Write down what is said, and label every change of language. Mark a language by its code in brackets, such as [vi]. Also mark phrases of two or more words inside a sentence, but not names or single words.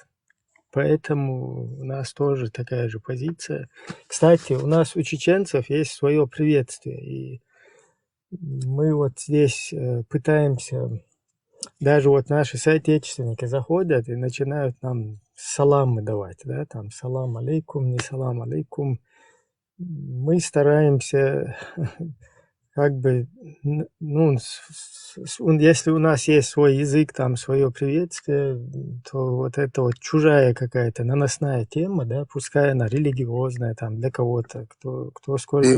[ru] Поэтому у нас тоже такая же позиция. Кстати, у нас у чеченцев есть свое приветствие, и мы вот здесь пытаемся, даже вот наши соотечественники заходят и начинают нам саламы давать, да, там [ar] سلام عليكم, [ru] не [ar] سلام عليكم. [ru] Мы стараемся как бы, ну, если у нас есть свой язык, там, свое приветствие, то вот это вот чужая какая-то наносная тема, да, пускай она религиозная, там, для кого-то, кто сколько